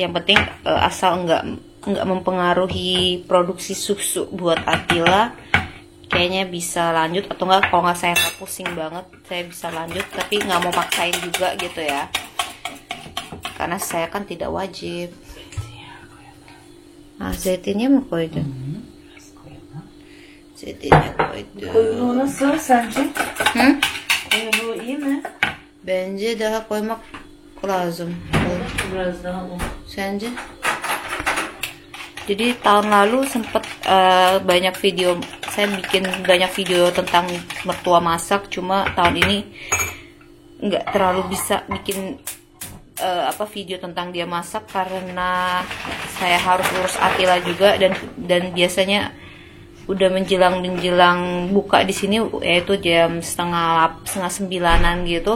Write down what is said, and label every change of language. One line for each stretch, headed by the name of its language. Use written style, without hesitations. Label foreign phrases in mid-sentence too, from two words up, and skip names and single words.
Indonesian: Yang penting asal enggak mempengaruhi produksi susu buat Atila, kayaknya bisa lanjut. Atau enggak, kalau nggak saya nggak pusing banget, saya bisa lanjut. Tapi nggak mau paksain juga gitu ya, karena saya kan tidak wajib.
Turkish: Zeytinnya mau koydu. Zeytinnya koydu. Kuyruğu nasıl sence? Kuyruğu iyi mi? Bence daha koymak lazım. Biraz daha mı? Sence?
Indonesian: Jadi tahun lalu sempet banyak video, saya bikin banyak video tentang mertua masak. Cuma tahun ini nggak terlalu bisa bikin video tentang dia masak karena saya harus urus Atila juga, dan biasanya udah menjelang buka di sini, yaitu jam setengah 9:00 gitu.